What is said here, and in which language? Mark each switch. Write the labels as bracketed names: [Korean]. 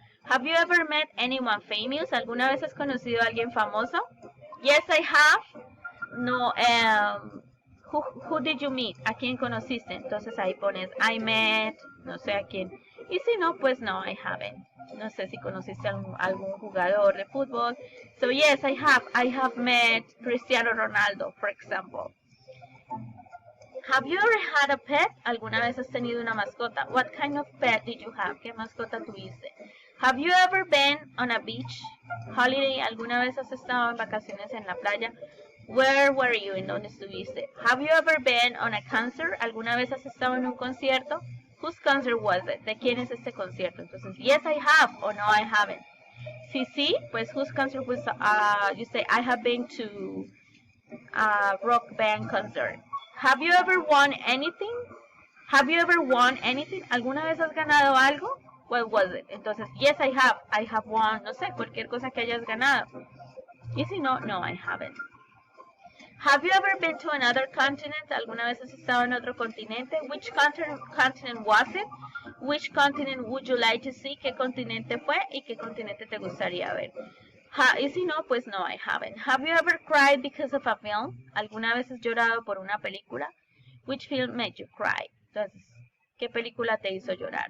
[English] Have you ever met anyone famous? [Spanish] ¿Alguna vez has conocido a alguien famoso? [English] Yes, I have. No, who did you meet? [Spanish] ¿A quién conociste? Entonces ahí pones [English] I met, [Spanish] no sé a quién. Y si no, pues [English] no, I haven't. [Spanish] No sé si conociste a algún jugador de fútbol. [English] So yes, I have. I have met Cristiano Ronaldo, for example. Have you ever had a pet? [Spanish] ¿Alguna vez has tenido una mascota? [English] What kind of pet did you have? [Spanish] ¿Qué mascota tuviste? [English] Have you ever been on a beach holiday? [Spanish] ¿Alguna vez has estado en vacaciones en la playa? [English] Where were you? [Spanish] ¿En dónde estuviste? [English] Have you ever been on a concert? [Spanish] ¿Alguna vez has estado en un concierto? [English] Whose concert was it? [Spanish] ¿De quién es este concierto? Entonces, [English] yes, I have o no, I haven't. [Spanish] Si sí, pues [English] whose concert was, you say, I have been to a rock band concert. Have you ever won anything? Have you ever won anything? [Spanish] ¿Alguna vez has ganado algo? [English] What was it? [Spanish] Entonces, [English] yes, I have. I have won, [Spanish] no sé, cualquier cosa que hayas ganado. Y si no, no, [English] I haven't. Have you ever been to another continent? [Spanish] ¿Alguna vez has estado en otro continente? [English] Which continent was it? Which continent would you like to see? [Spanish] ¿Qué continente fue? ¿Y qué continente te gustaría ver? Y si no, pues no, [English] I haven't. Have you ever cried because of a film? [Spanish] ¿Alguna vez has llorado por una película? [English] Which film made you cry? [Spanish] Entonces, ¿qué película te hizo llorar?